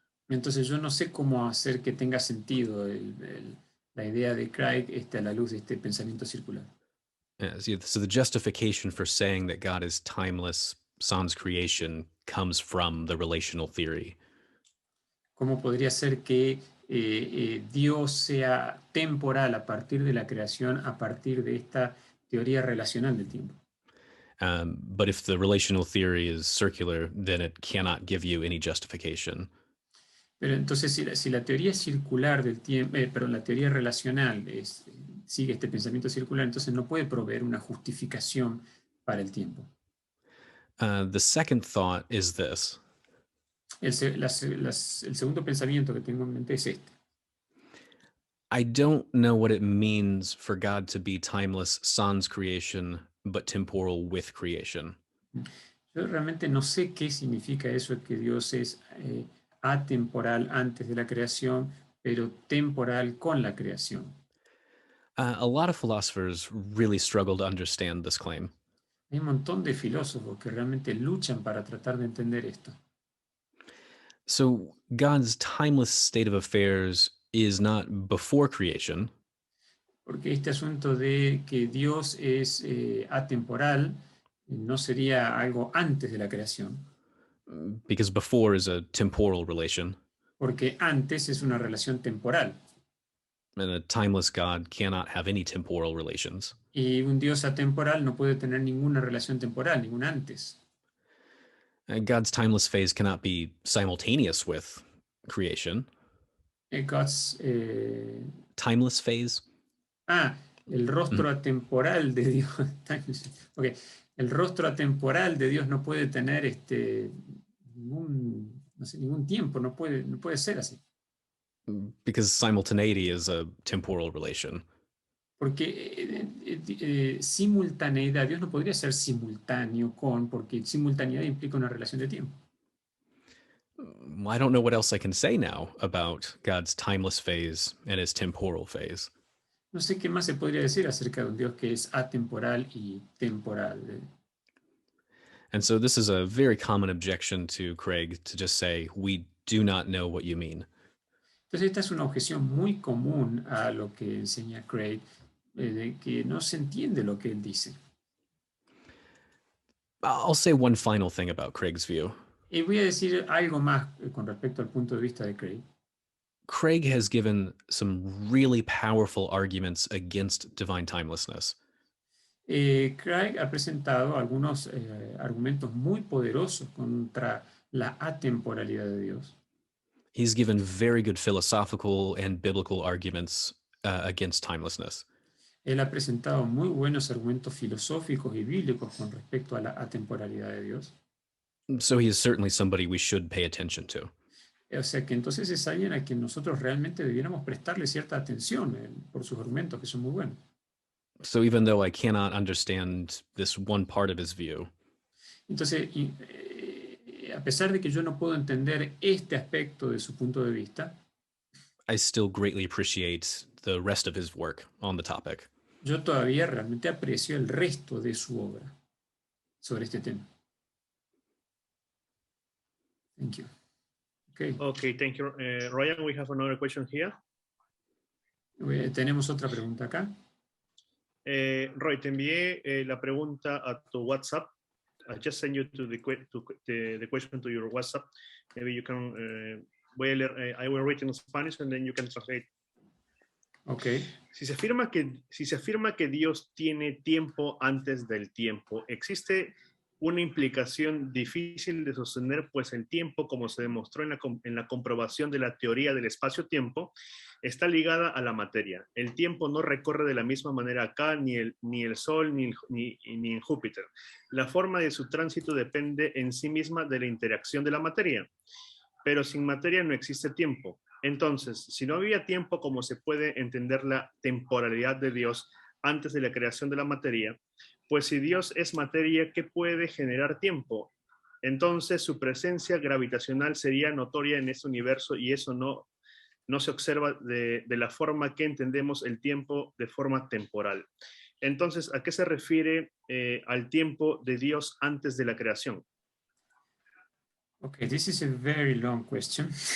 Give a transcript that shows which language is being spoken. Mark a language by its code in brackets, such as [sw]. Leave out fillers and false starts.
[es] Entonces yo no sé cómo hacer que tenga sentido la idea de Craig a la luz de este pensamiento circular. [en] So the justification for saying that God is timeless sans creation comes from the relational theory. [es] ¿Cómo podría ser que Dios sea temporal a partir de la creación, a partir de esta teoría relacional del tiempo? [en] But if the relational theory is circular, then it cannot give you any justification. [es] Pero entonces si la teoría circular del tiempo, la teoría relacional sigue este pensamiento circular, entonces no puede proveer una justificación para el tiempo. [en] The second thought is this. [es] El segundo pensamiento que tengo en mente es este. [en] I don't know what it means for God to be timeless sans creation, but temporal with creation. [es] Yo realmente no sé qué significa eso, que Dios es atemporal antes de la creación, pero temporal con la creación. [en] A lot of philosophers really struggle to understand this claim. [es] Hay un montón de filósofos que realmente luchan para tratar de entender esto. [en] So God's timeless state of affairs is not before creation. [es] Porque este asunto de que Dios es atemporal no sería algo antes de la creación. [en] Because before is a temporal relation. [es] Porque antes es una relación temporal. [en] And a timeless God cannot have any temporal relations. [es] Y un Dios atemporal no puede tener ninguna relación temporal, ningún antes. [en] God's timeless phase cannot be simultaneous with creation. God's timeless phase. [es] El rostro atemporal de Dios. Okay. El rostro atemporal de Dios no puede tener ningún tiempo, no puede ser así. [en] Because simultaneity is a temporal relation. [es] Porque simultaneidad, Dios no podría ser simultáneo porque simultaneidad implica una relación de tiempo. [en] Well, I don't know what else I can say now about God's timeless phase and his temporal phase. [es] No sé qué más se podría decir acerca de un Dios que es atemporal y temporal. [en] And so this is a very common objection to Craig, to just say, we do not know what you mean. [es] Entonces esta es una objeción muy común a lo que enseña Craig, de que no se entiende lo que él dice. [en] I'll say one final thing about Craig's view. [es] Y voy a decir algo más con respecto al punto de vista de Craig. [en] Craig has given some really powerful arguments against divine timelessness. [es] Craig ha presentado algunos argumentos muy poderosos contra la atemporalidad de Dios. [en] He's given very good philosophical and biblical arguments against timelessness. [es] Él ha presentado muy buenos argumentos filosóficos y bíblicos con respecto a la atemporalidad de Dios. [en] So he is certainly somebody we should pay attention to. [es] O sea que entonces es alguien a quien nosotros realmente debiéramos prestarle cierta atención por sus argumentos, que son muy buenos. [en] So even though I cannot understand this one part of his view, [es] Entonces, a pesar de que yo no puedo entender este aspecto de su punto de vista, [en] I still greatly appreciate the rest of his work on the topic. [es] yo todavía realmente aprecio el resto de su obra sobre este tema. [en] Thank you. Okay. Okay, thank you. Ryan, we have another question here. [es] Tenemos otra pregunta acá. Roy, te envié la pregunta a tu WhatsApp. [en] I just sent you the question to your WhatsApp. Maybe you can, I will read in Spanish and then you can translate. Okay. [es] Si se afirma que Dios tiene tiempo antes del tiempo, existe una implicación difícil de sostener, pues el tiempo, como se demostró en la comprobación de la teoría del espacio-tiempo, está ligada a la materia. El tiempo no recorre de la misma manera acá, ni el Sol, ni en Júpiter. La forma de su tránsito depende en sí misma de la interacción de la materia. Pero sin materia no existe tiempo. Entonces, si no había tiempo, ¿cómo se puede entender la temporalidad de Dios antes de la creación de la materia? Pues si Dios es materia, ¿qué puede generar tiempo? Entonces su presencia gravitacional sería notoria en este universo y eso no se observa de la forma que entendemos el tiempo de forma temporal. Entonces, ¿a qué se refiere al tiempo de Dios antes de la creación? [en] Okay, this is a very long question.